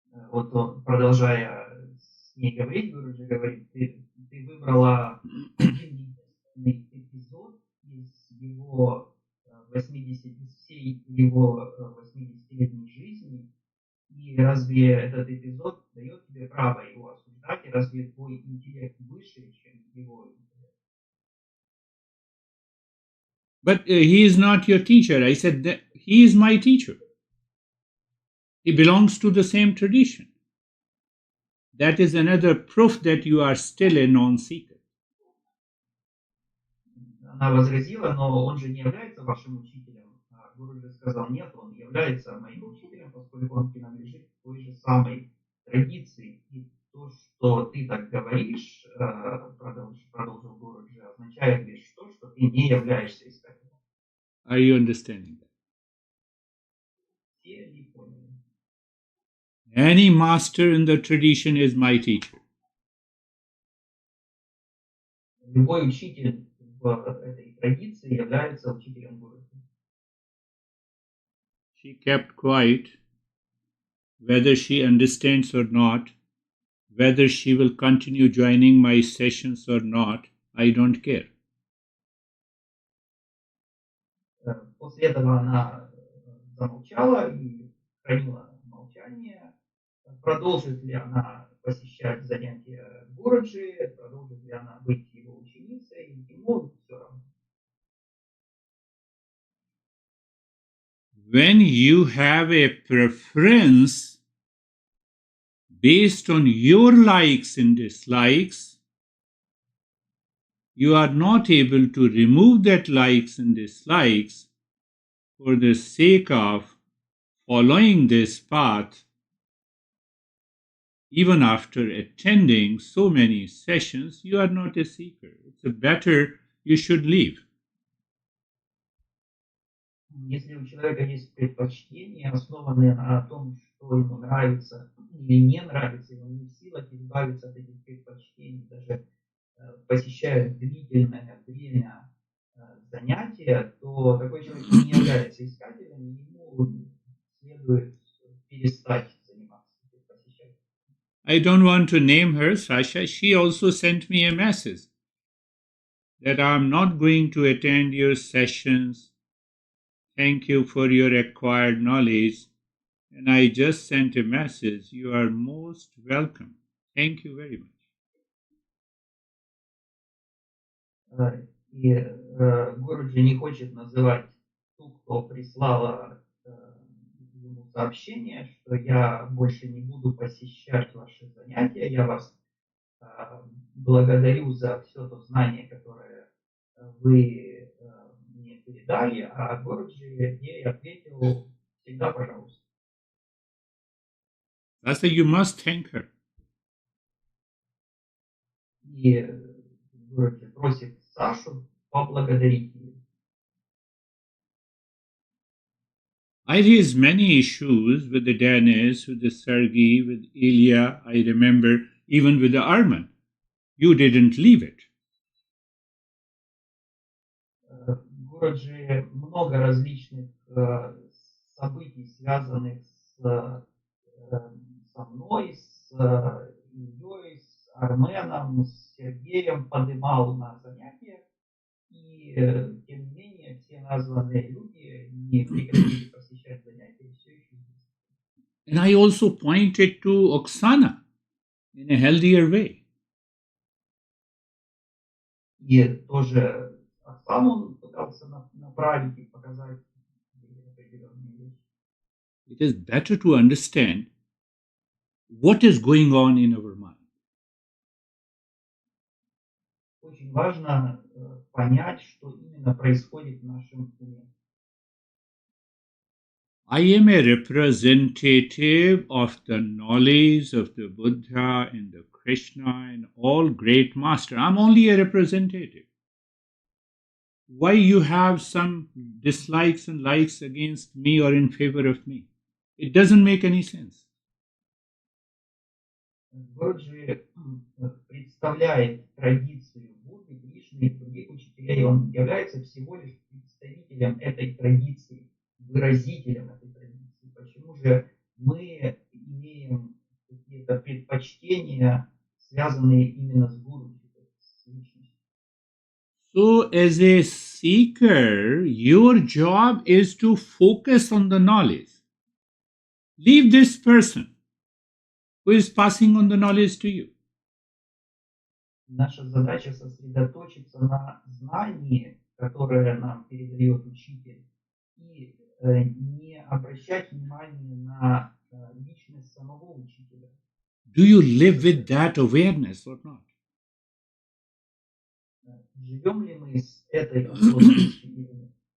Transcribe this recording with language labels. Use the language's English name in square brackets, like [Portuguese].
[Russian] Вот он, продолжая с ней говорить, Гуруджи говорит, ты выбрала один единственный эпизод из его 80, из всей его 80-летней жизни, и разве этот эпизод дает тебе право его осуждать, и разве твой интеллект выше, чем его интеллект? [English] But he is not your teacher. I said that he is my teacher. He belongs to the same tradition. That is another proof that you are still a non-seeker. [Russian] Она возразила, но он же не является вашим учителем. А Гуруджи сказал, нет, он является моим учителем, поскольку он принадлежит к той же самой традиции. И то, что ты так говоришь, продолжил Гуруджи, означает лишь то, что ты не являешься искателем. [English] Are you understanding that? [Russian] Все ли поняли? [English] Any master in the tradition is my teacher. [Russian] Любой учитель в этой традиции является учителем Гуруджи. [English] She kept quiet. Whether she understands or not, whether she will continue joining my sessions or not, I don't care. [Russian] После этого она замолчала и хранила молчание. Продолжит ли она посещать занятия Гуруджи, продолжит ли она быть его ученицей, ему все равно. [English] When you have a preference based on your likes and dislikes, you are not able to remove that likes and dislikes for the sake of following this path. Even after attending so many sessions, you are not a seeker. It's better you should leave. [Russian] Если у человека есть предпочтения, основанные на том, что ему нравится или не нравится, и он не в силах избавиться от этих предпочтений, даже посещая длительное время занятия, то такой человек не является искателем, и ему следует перестать заниматься, посещать. [English] I don't want to name her, Sasha. She also sent me a message that I'm not going to attend your sessions. Thank you for your acquired knowledge. And I just sent a message. You are most welcome. Thank you very much. [Russian] И Гуруджи не хочет называть ту, кто прислала ему сообщение, что я больше не буду посещать ваши занятия, я вас благодарю за все то знание, которое вы мне передали, а Гуруджи ей ответил всегда пожалуйста. [English] I said, you must thank her. [Russian] И Гуруджи просит Сашу поблагодарить ее. [English] I raised many issues with the Danis, with the Sergei, with Ilya, I remember, even with the Arman. You didn't leave it. [Russian] Гуруджи много различных событий, связанных со мной, с Ильей, с Арменом, с Сергеем, поднимал на занятиях. И, тем не менее, все названные люди не прекратили посещать занятия все еще. [English] And I also pointed to Oksana in a healthier way. [Russian] И тоже сам он пытался направить и показать определенные вещи. [English] It is better to understand what is going on in our mind. [Russian] Очень важно понять, что именно происходит в нашем уме. [English] I am a representative of the knowledge of the Buddha and the Krishna and all great master. I'm only a representative. why you have some dislikes and likes against me or in favor of me. It doesn't make any sense. [Russian] Гуруджи представляет традицию Будды, Кришны и других учителей. Он является всего лишь представителем этой традиции, выразителем этой традиции. Почему же мы имеем какие-то предпочтения, связанные именно с Гуруджи, с личностью? [English] So, as a seeker, your job is to focus on the knowledge. Leave this person who is passing on the knowledge to you. [Russian] Наша задача сосредоточиться на знании, которое нам передает учитель, и не обращать внимания на личность самого учителя. [English] Do you live with that awareness or not? [Russian] Живем ли мы с этой осознанностью или нет?